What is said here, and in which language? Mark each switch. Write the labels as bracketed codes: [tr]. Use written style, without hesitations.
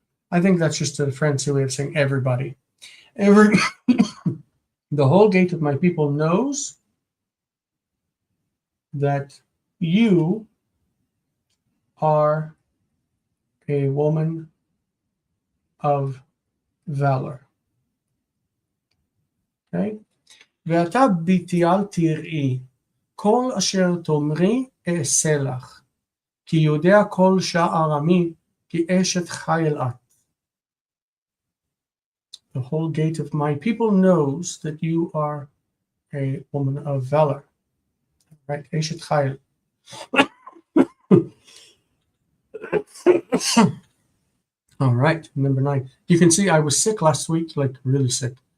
[en] I think that's just a fancy way of saying everybody. The whole gate of my people knows that you are a woman of valor. Okay? [he] ואתה ביתי אל תראי, כל אשר תאמרי אעשה לך, כי יודע כל שער עמי, כי אשת חיל את. [en] The whole gate of my people knows that you are a woman of valor. Right? Eshet Chayil. All right, number 9. You can see I was sick last week, like really sick.